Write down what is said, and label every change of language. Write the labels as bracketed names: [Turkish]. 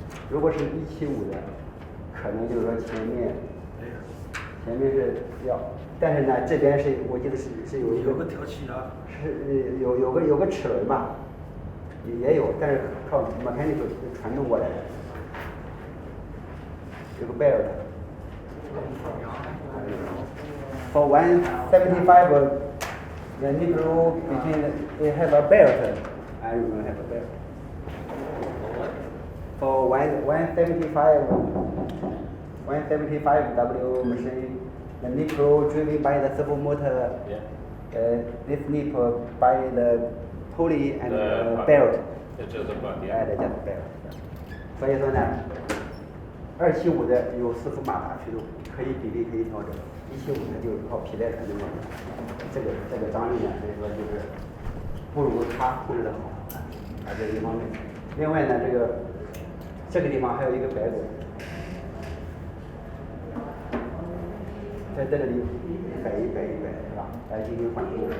[Chinese] 如果是175的，可能就是说前面是要，但是呢，这边是我记得是有个调气啊，是有个齿轮吧，也有，但是靠 mechanical 传动过来的，有个 belt。 [English] For 175, the nickel between they have a belt. I don't have a belt. For 175 W machine, the nickel driven by the servo motor. This nickel by the pulley and the belt. It's just a butt, yeah. Just a belt. [Chinese] 所以说呢，275的有4伏马达驱动，可以比例可以调整。 175呢就是靠皮带传动的，这个张力呢，所以说就是不如它控制的好，这是一方面。另外呢，这个地方还有一个摆滚，在这里摆一摆是吧？来进行缓冲。